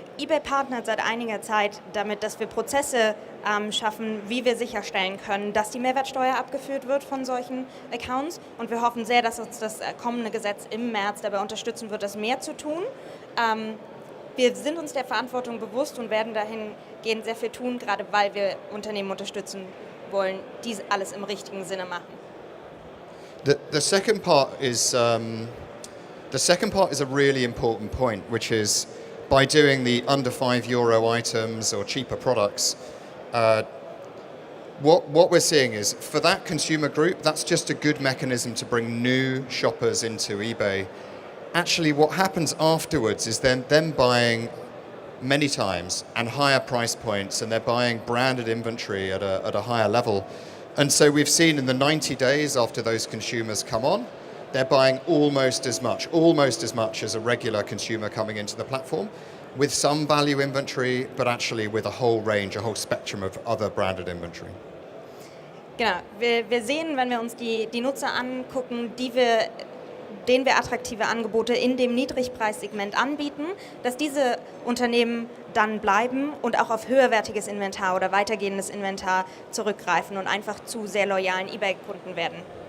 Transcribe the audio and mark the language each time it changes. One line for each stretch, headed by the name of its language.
German: eBay partnert seit einiger Zeit damit, dass wir Prozesse schaffen, wie wir sicherstellen können, dass die Mehrwertsteuer abgeführt wird von solchen Accounts. Und wir hoffen sehr, dass uns das kommende Gesetz im März dabei unterstützen wird, das mehr zu tun. Wir sind uns der Verantwortung bewusst und werden dahingehend sehr viel tun, gerade weil wir Unternehmen unterstützen wollen, die alles im richtigen Sinne machen.
English: The second part is a really important point, which is by doing the under €5 items or cheaper products. What we're seeing is, for that consumer group, that's just a good mechanism to bring new shoppers into eBay. Actually, what happens afterwards is then them buying many times and higher price points, and they're buying branded inventory at a higher level. And so we've seen in the 90 days after those consumers come on, they're buying almost as much as a regular consumer coming into the platform, with some value inventory, but actually with a whole range, a whole spectrum of other branded inventory.
German: Genau, wir sehen, wenn wir uns die Nutzer angucken, denen wir attraktive Angebote in dem Niedrigpreissegment anbieten, dass diese Unternehmen dann bleiben und auch auf höherwertiges Inventar oder weitergehendes Inventar zurückgreifen und einfach zu sehr loyalen eBay-Kunden werden.